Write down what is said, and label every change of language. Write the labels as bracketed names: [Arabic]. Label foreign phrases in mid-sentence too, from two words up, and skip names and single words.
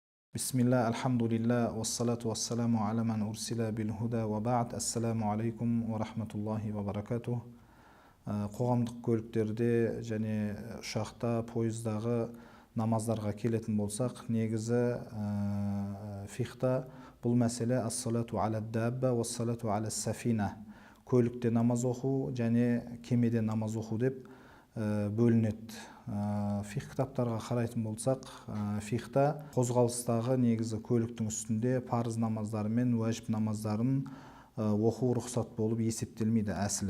[Arabic] بسم الله، الحمد لله، والصلاة والسلام على من أرسل بالهدى وبعد. السلام عليكم ورحمة الله وبركاته. [Kazakh] Қоғамдық көліктерде және ұшақта, пойыздағы намаздарға келетін болсақ, негізі фихта бұл мәселе [Arabic] الصلاة على الدابة والصلاة على السفينة. [Kazakh] Көлікте намаз оқу және кемеде намаз оқу деп бөлінеді. Фих кітаптарға қарайтын болсақ, фихта қозғалыстағы негізі көліктің үстінде парыз намаздары мен уәжіп намаздарын оқу рұқсат болып есептелмейді әсілі.